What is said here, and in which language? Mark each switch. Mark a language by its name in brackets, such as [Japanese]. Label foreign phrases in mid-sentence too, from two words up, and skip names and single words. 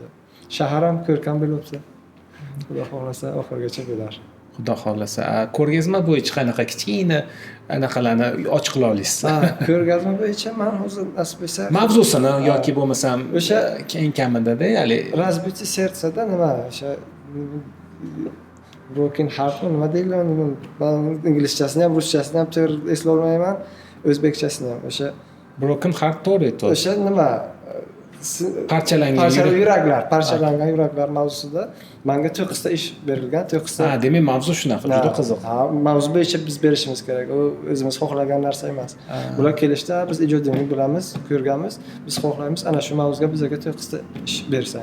[Uzbek] Shahar ham ko'rkam bo'lyapti. Xudo xohlasa oxirigacha bo'lar. Xudo xohlasa. Ko'rgazma bo'yicha qanaqa kichkina anaqalarni ochiqla olasiz? Ko'rgazma bo'yicha men hozir nasib etsa mavzusini yoki bo'lmasam o'sha keng kamida-da, ya'ni [Russian] разбитие сердца- [Uzbek] da nima o'sha [English] broken heart [Uzbek] nima deyiladi? Men inglizchasini ham, ruschasini ham to'g'ri eslay olmayman, o'zbekchasini ham o'sha [English] broken heart [Uzbek] to'g'ri aytdi. O'sha nima parchalangan yuraklar mavzusida menga 9 ta ish berilgan, 9 ta. Demak, mavzu shunaqa, juda qiziq. Mavzu bo'yicha biz berishimiz kerak. U o'zimiz xohlagan narsa emas. Bular kelishda biz ijodiyni bilamiz, ko'rganmiz, biz xohlaymiz ana shu mavzuga bizga 9 ta ish bersang.